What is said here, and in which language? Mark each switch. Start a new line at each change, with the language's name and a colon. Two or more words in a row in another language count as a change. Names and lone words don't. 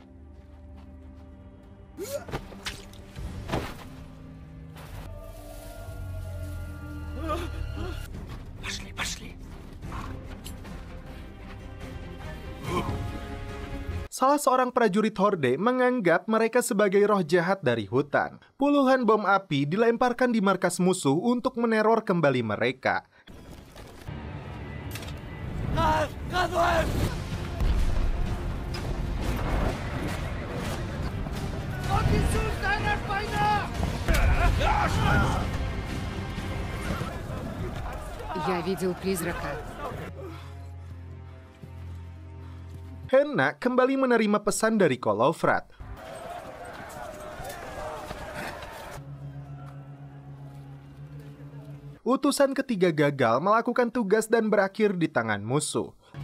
Indonesian: Salah seorang prajurit Horde menganggap mereka sebagai roh jahat dari hutan. Puluhan bom api dilemparkan di markas musuh untuk meneror kembali mereka.
Russian: Я видел призрака.
Indonesian: Henna kembali menerima pesan dari Kolofrat. Utusan ketiga gagal melakukan tugas dan berakhir di tangan musuh.